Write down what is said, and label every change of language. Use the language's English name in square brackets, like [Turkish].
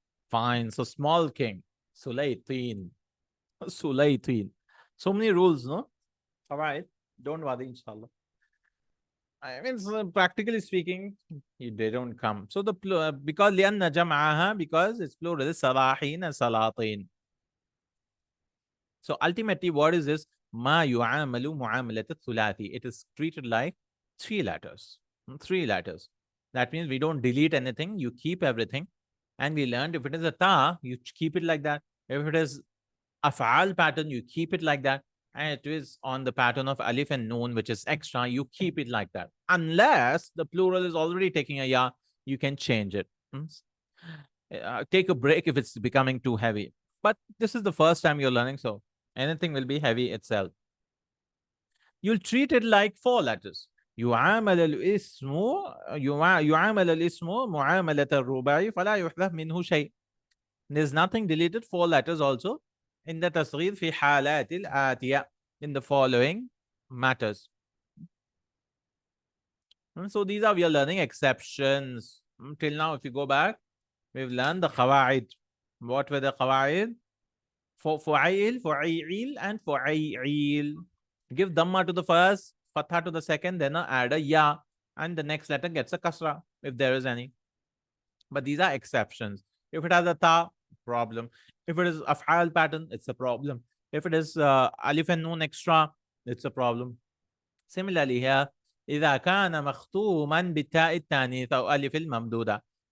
[English] Fine. So, small king. Sulaytin. Sulaytin. So many rules, no? All right. Don't worry, inshallah. I mean, so practically speaking, they don't come. So, because لأن جمعها, because it's plural, is Sarahin and Salatin. So, ultimately, what is this? [Arabic] ما يعامل معاملة الثلاثي. [English] It is treated like 3 letters. 3 letters. That means we don't delete anything. You keep everything. And we learned if it is a ta, you keep it like that. If it is a fa'al pattern, you keep it like that. and it is on the pattern of alif and noon, which is extra, you keep it like that. Unless the plural is already taking a ya, you can change it. Take a break if it's becoming too heavy. But this is the first time you're learning, so anything will be heavy itself. You'll treat it like 4 letters. [Arabic] يعامل الاسم يعامل الاسم معاملة الرباعي فلا يحذف منه شيء. [English] There's nothing deleted, 4 letters also. In the تصغير في حالات الآتية, in the following matters. So these are, we are learning exceptions. Till now, if you go back, we've learned the qawaid. What were the qawaid? Fu'ayil, fu'ayil, and fu'ayil. Give dhamma to the first, fatha to the second, then add a ya, and the next letter gets a kasra, if there is any. But these are exceptions. If it has a ta, problem. If it is af'al pattern, it's a problem. If it is alif and noon extra, it's a problem. [Arabic] Similarly here, إذا كان مختوما بالتاء التانيث أو ألف الممدودة.